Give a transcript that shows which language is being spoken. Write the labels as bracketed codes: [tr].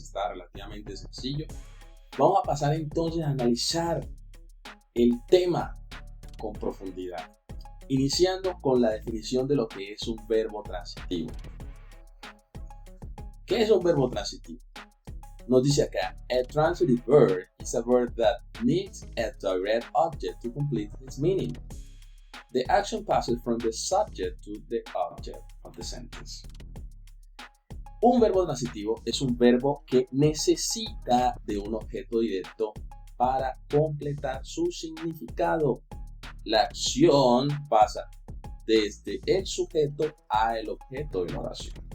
[es] Está relativamente sencillo. Vamos a pasar entonces a analizar el tema con profundidad, iniciando con la definición de lo que es un verbo transitivo. ¿Qué es un verbo transitivo? Nos dice acá, [en] a transitive verb is a verb that needs a direct object to complete its meaning. The action passes from the subject to the object of the sentence. [es] Un verbo transitivo es un verbo que necesita de un objeto directo para completar su significado. La acción pasa desde el sujeto a el objeto de la oración.